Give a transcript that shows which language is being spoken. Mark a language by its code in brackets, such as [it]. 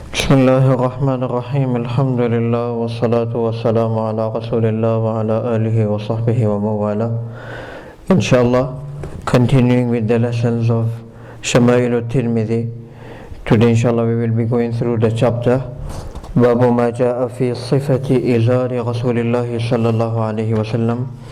[ar] بسم الله الرحمن الرحيم الحمد لله والصلاة والسلام على رسول الله وعلى آله وصحبه ومواله. [en] Inshallah, continuing with the lessons of Shama'il Tirmidhi. Today inshallah we will be going through the chapter [ar] باب ما جاء في صفة إزار رسول الله صلى الله عليه وسلم.